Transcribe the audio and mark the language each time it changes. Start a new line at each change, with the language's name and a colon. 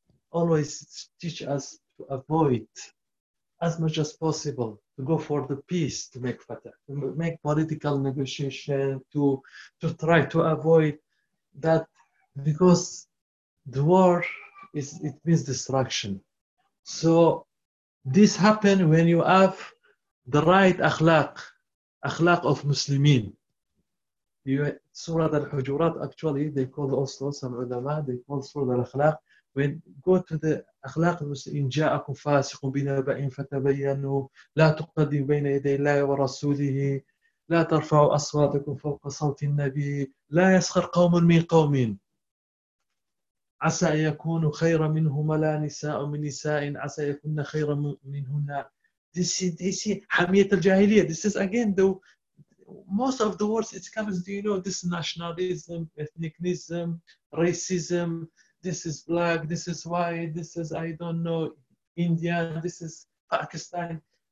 English: Always teach us to avoid as much as possible to go for the peace to make fatah, to make political negotiation, to try to avoid that, because the war is, it means destruction. So this happens when you have the right akhlaq, akhlaq of Muslimin. Surah Al-Hujurat, actually, they call also some ulama, they call Surah Al-Akhlaq. When go to the akhlaq of Muslim,
Arabic: إِن جَاءَكُمْ فَاسِقٌ بِنَبَئٍ فَتَبَيَّنُوا لَا تُقَدِّمْ بَيْنَ يَدَيْ اللَّهِ وَرَسُولِهِ لَا تَرْفَعُوا أَصْوَاتَكُمْ فَوْقَ صَوْتِ النَّبِيِّ لَا يَسْخَرْ قَوْمٌ مِنْ قَوْمٍ عسى يكون خيرا منهما لا نساء من نساء عسى يكون خيرا منهن.
English: This is حمية الجاهلية. This is again the most of the words. It comes, do you know, this nationalism, ethnicism, racism. This is black. This is white. This is I don't know, Indian. This is Pakistan.